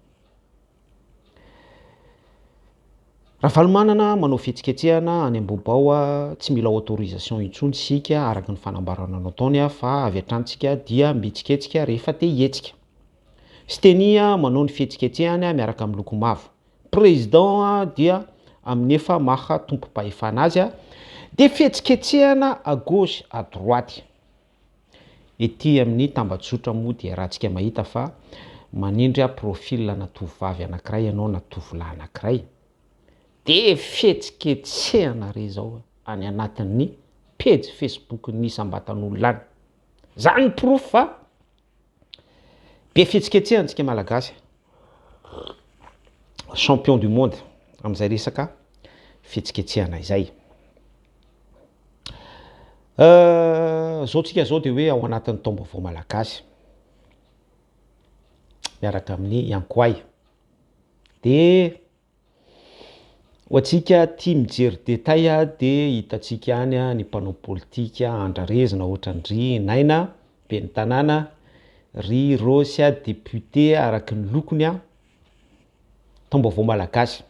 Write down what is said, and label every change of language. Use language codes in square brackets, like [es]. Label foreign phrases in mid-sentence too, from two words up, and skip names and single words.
[mg] Raha valomanana manao fihetsiketsehana any am-bobao tsy mila autorisation intsony sika araka ny fanambarana nataony fa avy hatrany dia mihetsiketsika rehefa te hihetsika. Stenia manao ny fihetsiketsehany miaraka amin'ny loko mavo. Président dia amin'ny efa maha tompom-pahefana azy dia fihetsiketsehana [fr] à gauche à droite. [mg] Ety amin'ny tambajotra moa dia rahantsika mahita fa manindry profilana tovovavy anankiray ianao na tovolahy anankiray dia fihetsiketsehana re zao any anatin'ny page Facebook ny isam-batan'olona any. Zany ny proof fa be fihetsiketsehana antsika malagasy, [fr] champion du monde [mg] amin'izay resaka fihetsiketsehana izay. Zao tsika zao dia hoe ao anatin'ny taom-baovao malagasy miaraka amin'ny Yankoay. Dia ho antsika tia mijery détail dia hitatsika any ny mpanao politika andrarezina ohatran'ny Naina ben'ny tanàna, Ry Rosy député araky ny lokony taom-baovao malagasy.